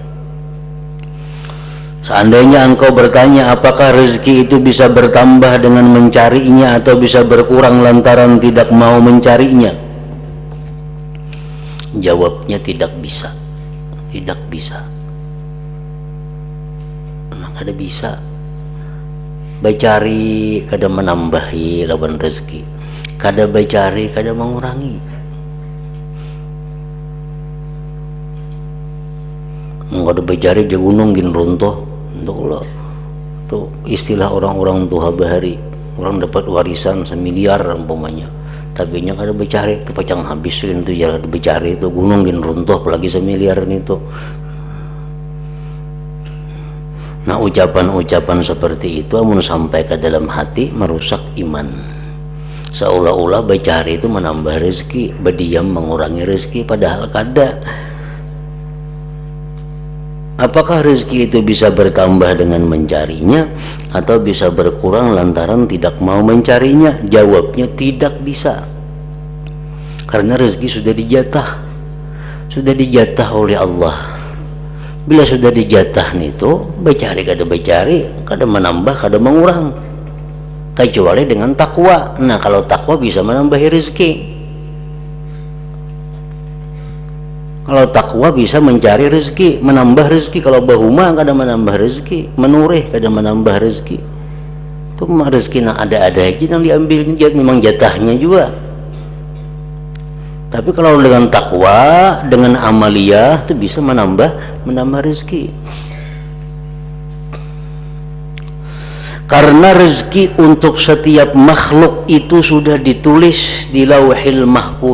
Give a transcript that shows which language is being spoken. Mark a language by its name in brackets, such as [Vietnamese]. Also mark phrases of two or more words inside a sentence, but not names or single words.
[Indonesian] Seandainya engkau bertanya apakah rezeki itu bisa bertambah dengan mencarinya atau bisa berkurang lantaran tidak mau mencarinya, jawabnya tidak bisa. Tidak bisa. Memang ada bisa. [Banjar] Becari kada menambahi lawan rezeki, kada becari kada mengurangi. Kada becari je gunung gin runtuh. [Indonesian] Untuk itu istilah orang-orang tua [Banjar] bahari, orang dapat warisan 1 miliar umpamanya, tapi nya kada becari itu pacang habis itu ya, becari itu gunung gin runtuh apalagi 1 miliar itu. [Indonesian] Nah, ucapan-ucapan seperti itu amun sampai ke dalam hati merusak iman. Seolah-olah becari itu menambah rezeki, berdiam mengurangi rezeki, padahal kada. Apakah rezeki itu bisa bertambah dengan mencarinya atau bisa berkurang lantaran tidak mau mencarinya? Jawabnya tidak bisa. Karena rezeki sudah dijatah oleh Allah. [Banjar] Bila sudah dijatah itu, becari kada menambah, kada mengurang. [Indonesian] Kecuali dengan takwa. Nah, kalau takwa bisa menambah rezeki. Kalau takwa bisa mencari rezeki, menambah rezeki. [Banjar] Kalau bahuma kada menambah rezeki, menureh kada menambah rezeki. [Indonesian] Itu rezeki yang ada aja yang diambil, memang jatahnya juga. Tapi kalau dengan takwa, dengan amaliyah itu bisa menambah rezeki. Karena rezeki untuk setiap makhluk itu sudah ditulis di Lauhil Mahfuz.